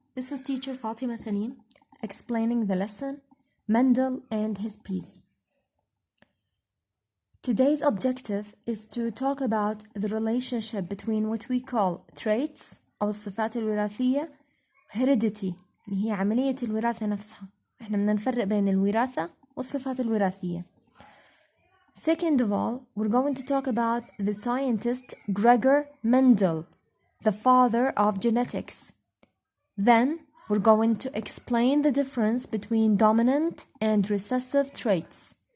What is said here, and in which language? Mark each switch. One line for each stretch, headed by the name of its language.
English: This is teacher Fatima Salim explaining the lesson Mendel and His Peas. Today's objective is to talk about the relationship between what we call traits
Arabic: أو الصفات الوراثية
English: heredity
Arabic: اللي هي عملية الوراثة نفسها. احنا بدنا نفرق بين الوراثة والصفات الوراثية.
English: Second of all, we're going to talk about the scientist Gregor Mendel, the father of genetics. Then we're going to explain the difference between dominant and recessive traits.